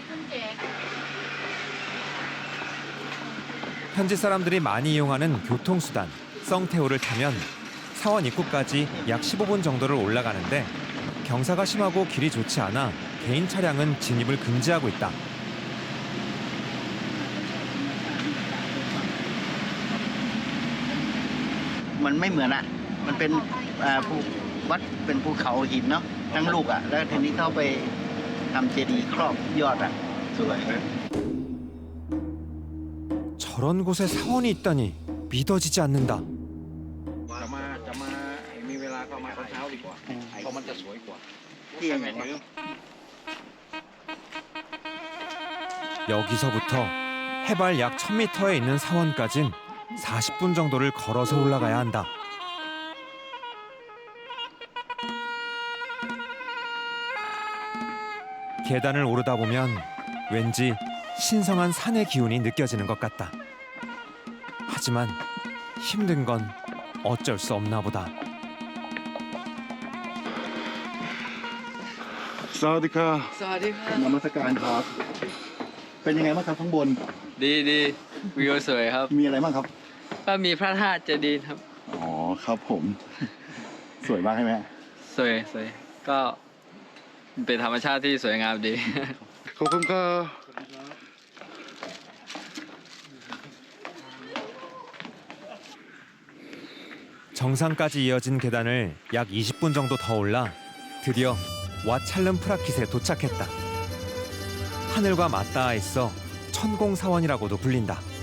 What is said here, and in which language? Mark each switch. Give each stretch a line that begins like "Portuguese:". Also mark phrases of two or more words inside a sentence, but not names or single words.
Korean: 현지 사람들이 많이 이용하는 교통수단 썽태우를 타면 사원 입구까지 약 15분 정도를 올라가는데 경사가 심하고 길이 좋지 않아 개인 차량은 진입을 금지하고 있다.
Thai: มันไม่เหมือนอ่ะ มันเป็นภูวัดเป็นภูเขาหินเนาะทั้งลูกอ่ะ แล้วทีนี้เข้าไปทำเจดีย์ครอบยอดอ่ะ สวย
Korean: 저런 곳에 사원이 있다니 믿어지지 않는다.
Thai: มีเวลาก็มาเช้าดีกว่าเพราะมันจะสวยกว่า ที่อย่างนี้
Korean: 여기서부터 해발 약 1000m에 있는 사원까진 40분 정도를 걸어서 올라가야 한다. 계단을 오르다 보면 왠지 신성한 산의 기운이 느껴지는 것 같다. 하지만 힘든 건 어쩔 수 없나 보다.
Thai: สวัสดีค่ะ สวัสดีครับ นมัสการครับ เป็นยังไงบ้างครับข้างบน ดีวิวสวยครับ มีอะไรบ้างครับ ก็มีพระธาตุเจดีย์ครับ อ๋อครับผม สวยมากใช่ไหม สวยก็เป็นธรรมชาติที่สวยงามดี ขอบคุณครับ
Korean: 정상까지 이어진 계단을 약 20분 정도 더 올라 드디어 와찰름 프라킷에 도착했다. 하늘과 맞닿아 있어 천공사원이라고도 불린다.